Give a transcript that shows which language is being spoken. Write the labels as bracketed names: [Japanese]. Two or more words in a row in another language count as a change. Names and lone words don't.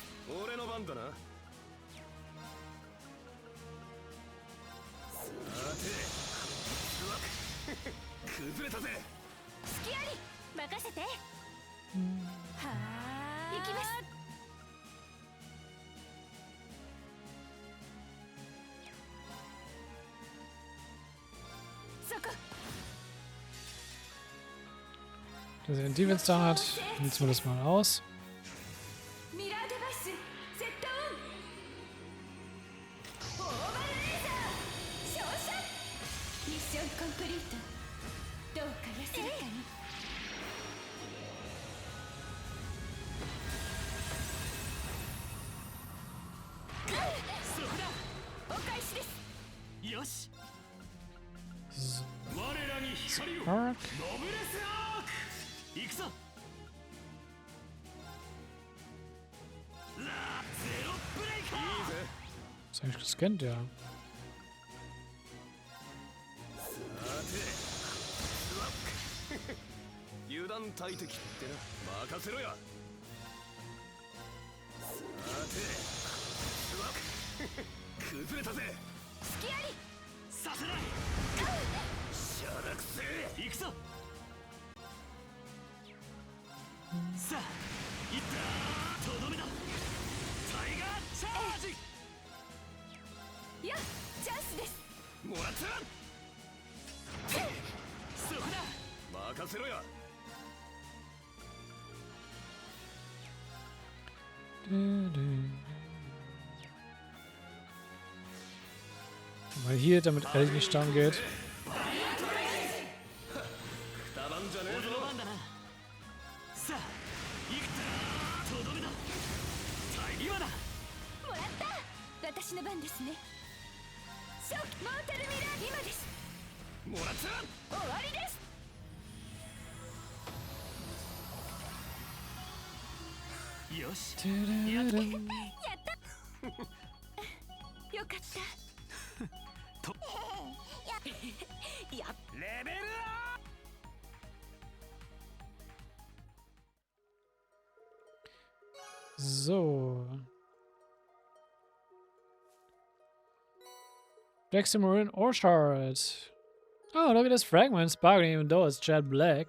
[Japanese] 俺の番だな。さて崩れたぜ。隙あり任せて。はあ行きます。そこ。 [German] Dass er den [English] Defense down [German] hat, nutzen wir das mal aus. [Japanese] ミラーデバイスセットオン。オーバーレーザー照射。ミッションコンプリート。どうか安らかに。そこだ。お返しです。よし。我らに光を Spark. ノブレスアーク。行くぞ。ゼロブレイカー。いいぜ。 [German] Ist eigentlich gescannt, ja. [Japanese] さてスワック油断大敵ってな。任せろや。さてスワック崩れたぜ。隙あり。させない。しゃらくせえ。行くぞ。さあ、いったー。とどめだ。タイガーチャージ。やチャンスです。もらった。そこだ。任せろや。 [German] Mal hier, damit Ellie nicht down geht. [Japanese] 二番じゃねえぞ。俺の番だな。さあ、行くぞ。とどめだ。今だ。もらった。私の番ですね。ショックモータルミラー今です。もらった。終わりです。よし。やったよかったとやレベルアップ。 [German] So. [English] Black Submarine Orchard. Oh, look at this fragment sparkling even though it's jet black.